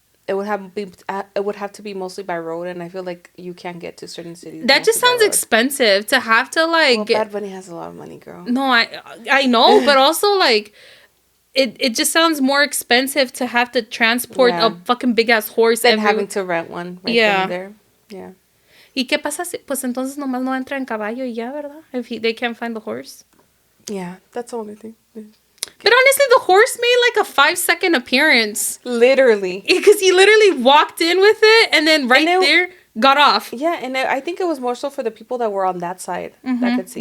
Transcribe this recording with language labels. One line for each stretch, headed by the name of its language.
English: It would have to be mostly by road, and I feel like you can't get to certain cities. That just sounds expensive to have to like. Well, Bad Bunny has a lot of money, girl. No, I know, but also like, it just sounds more expensive to have to transport a fucking big ass horse than having to rent one. Right there. Yeah.
Spanish: ¿Y qué pasa si pues entonces nomás no entra en caballo y ya, verdad?
English: If they can't find the horse. Yeah, that's the only thing. But honestly, the horse made like a 5-second appearance. Literally. Because he literally walked in with it and then there. got off. Yeah, and I think it was more so for the people that were on that side that could see.